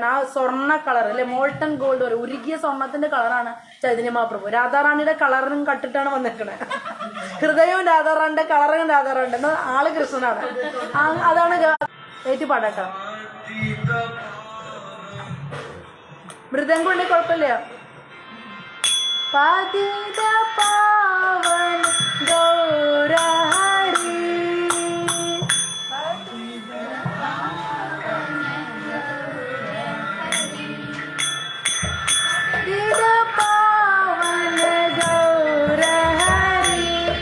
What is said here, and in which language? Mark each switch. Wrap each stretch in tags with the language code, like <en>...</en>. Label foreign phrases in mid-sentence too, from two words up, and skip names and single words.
<ml>ആ സ്വർണ്ണ കളർ അല്ലെ,</ml> <en>molten gold</en> <ml>പറയും, ഉരുകിയ സ്വർണ്ണത്തിന്റെ കളറാണ് ചൈതന്യ മഹാപ്രഭു. രാധാറാണിയുടെ കളറും കട്ടിട്ടാണ് വന്നിരിക്കണത്. ഹൃദയവും രാധാറാണിന്റെ കളറും രാധാറാണിന്റെ എന്നാൽ ആള് കൃഷ്ണനാണ്. അതാണ് ഏറ്റുപാടാട്ടോ. മൃദംഗം ഉണ്ടെങ്കിൽ കുഴപ്പമില്ല.</ml> <sa>पतित पावन गौर हरि पतित पावन गौर हरि</sa>